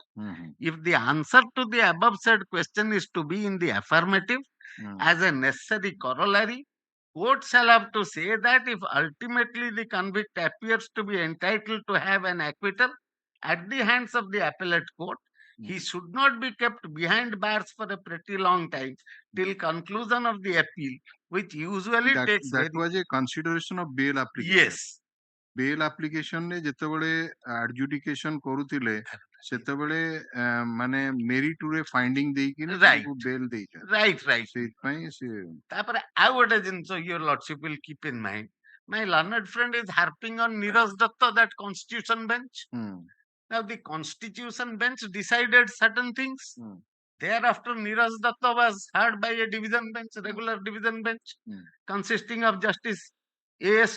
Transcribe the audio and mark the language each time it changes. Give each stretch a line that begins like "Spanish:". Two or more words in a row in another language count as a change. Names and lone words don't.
English: If the answer to the above said question is to be in the affirmative as a necessary corollary, court shall have to say that if ultimately the convict appears to be entitled to have an acquittal at the hands of the appellate court, he should not be kept behind bars for a pretty long time till conclusion of the appeal, which usually takes that was a consideration of bail application. Yes. Bail application
Odia: ne ଯେତେବେଳେ adjudication କରୁଥିଲେ ସେତେବେଳେ ମାନେ merit ରେ finding ଦେଇକି
English: Right.
Odia: bail ଦେଇଛନ୍ତି.
English: Right.
Odia: ସେଇଥିପାଇଁ ସେ ତାପରେ ଆଉ ଗୋଟେ ଜିନିଷ
English: your lordship will keep in mind. My learned friend is harping on Neeraj Datta, that constitution bench. Now the constitution bench decided certain things. Thereafter, Neeraj Datta was heard by a division bench, regular division bench, consisting of Justice A.S.